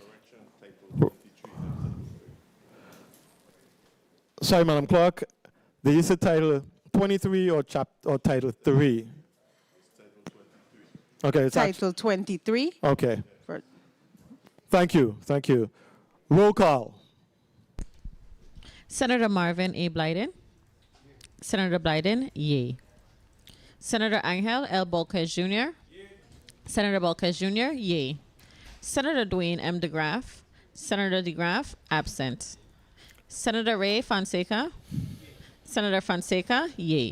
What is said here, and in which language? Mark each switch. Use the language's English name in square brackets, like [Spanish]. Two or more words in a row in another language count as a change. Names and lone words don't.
[English] Sorry, Madam Clerk. Did you say Title 23 or Title 3? Okay, it's Title 23. Okay. Thank you. Thank you. Roll call. Senator Marvin A. Blyden. Senator Blyden, yay. Senator Angel L. Bolquez Jr. Senator Bolquez Jr., yay. Senator Dwayne M. DeGraff. Senator DeGraff, absent. Senator Ray Fonseca. Senator Fonseca, yay.